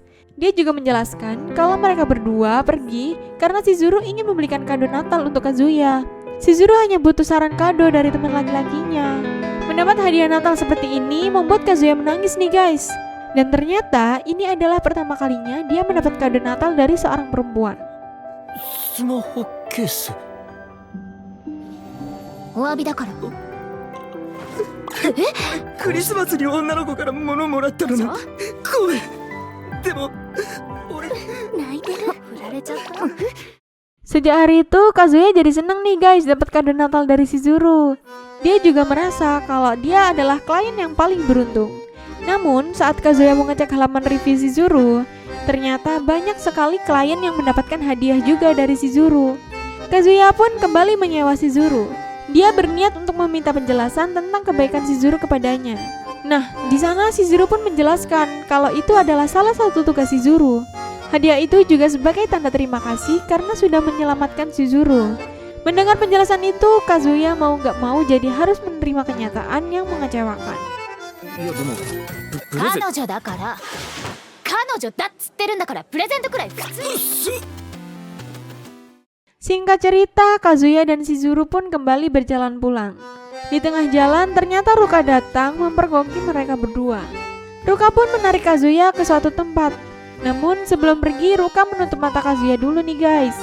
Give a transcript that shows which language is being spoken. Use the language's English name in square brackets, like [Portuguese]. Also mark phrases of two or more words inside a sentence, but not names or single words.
[Indonesian] Dia juga menjelaskan kalau mereka berdua pergi karena Shizuru ingin membelikan kado Natal untuk Kazuya. Shizuru hanya butuh saran kado dari teman laki-lakinya. Mendapat hadiah Natal seperti ini membuat Kazuya menangis nih guys. Dan ternyata ini adalah pertama kalinya dia mendapat kado Natal dari seorang perempuan. [Japanese] スマホケース。お詫びだから。クリスマスに女の子から物もらったのに。ごめん。でも俺泣いてる。振られちゃった。 [Indonesian] Sejak hari itu, Kazuya jadi senang nih guys dapat kado Natal dari Shizuru. Dia juga merasa kalau dia adalah klien yang paling beruntung. Namun, saat Kazuya mengecek halaman review Shizuru, ternyata banyak sekali klien yang mendapatkan hadiah juga dari Shizuru. Kazuya pun kembali menyewa Shizuru. Dia berniat untuk meminta penjelasan tentang kebaikan Shizuru kepadanya. Nah, di sana Shizuru pun menjelaskan kalau itu adalah salah satu tugas Shizuru. Hadiah itu juga sebagai tanda terima kasih karena sudah menyelamatkan Shizuru. Mendengar penjelasan itu, Kazuya mau gak mau jadi harus menerima kenyataan yang mengecewakan. [Japanese] いやでもプレゼン彼女だから。彼女だっつってるんだからプレゼントくらい普通に。 [Indonesian] Singkat cerita, Kazuya dan Shizuru pun kembali berjalan pulang. Di tengah jalan, ternyata Ruka datang mempergoki mereka berdua. Ruka pun menarik Kazuya ke suatu tempat. Namun sebelum pergi, Ruka menutup mata Kazuya dulu nih guys.